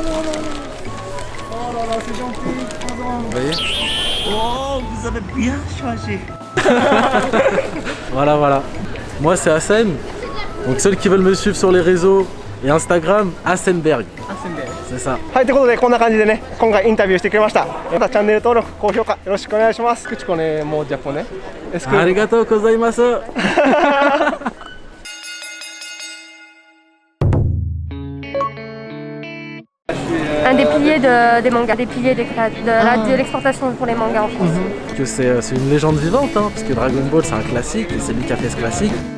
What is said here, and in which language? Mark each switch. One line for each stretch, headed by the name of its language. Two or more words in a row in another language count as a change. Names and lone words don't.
French: Oh là là, c'est gentil. Vous voyez? Oh, vous avez bien choisi. Voilà. Moi c'est Hassen. Donc ceux qui veulent me suivre sur les réseaux et Instagram, Hassenberg. C'est ça.
Japanese: はい、ということでこんな感じでね、今回インタビューしてくれました。またチャンネル登録、高評価よろしくお願いします。口コネもジャポネ。ありがとうございます.
French: Un des piliers des mangas, des piliers de l'exportation pour les mangas en France. Que c'est une légende vivante, hein, parce que Dragon Ball c'est un classique et c'est lui qui a fait ce classique.